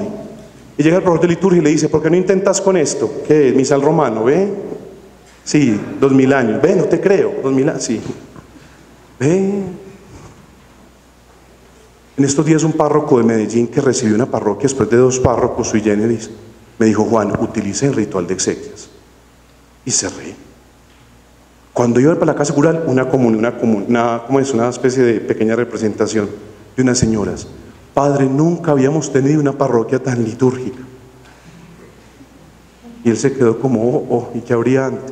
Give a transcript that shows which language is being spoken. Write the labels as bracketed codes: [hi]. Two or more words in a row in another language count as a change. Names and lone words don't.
[es] Y llega el profesor de liturgia y le dice, ¿por qué no intentas con esto? ¿Qué es? Misal romano, ¿ve? Sí, 2000 años. Ve, no te creo, 2000 años, sí. Ve. En estos días un párroco de Medellín que recibió una parroquia después de 2 párrocos [la] sui generis, [es] me dijo, Juan, utilice el ritual de exequias. Y se ríe. Cuando iba para la casa cural, una especie de pequeña representación de unas señoras. Padre, nunca habíamos tenido una parroquia tan litúrgica. Y él se quedó como, ¿y qué habría antes?